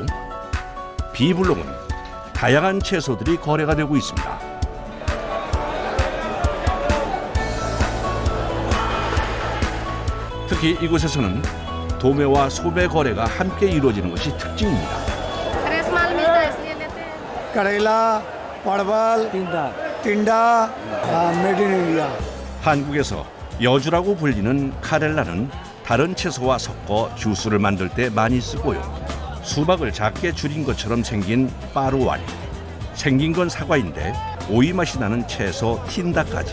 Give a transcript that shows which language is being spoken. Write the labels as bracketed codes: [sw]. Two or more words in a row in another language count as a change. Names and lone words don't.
[ko] B블록은 다양한 채소들이 거래가 되고 있습니다. 특히 이곳에서는 도매와 소매 거래가 함께 이루어지는 것이 특징입니다. [hi] करेला, परवल, टिंडा, [en] Made in India. [ko] 한국에서 여주라고 불리는 카렐라는 다른 채소와 섞어 주스를 만들 때 많이 쓰고요. 수박을 작게 줄인 것처럼 생긴 빠루알, 생긴 건 사과인데 오이 맛이 나는 채소 틴다까지.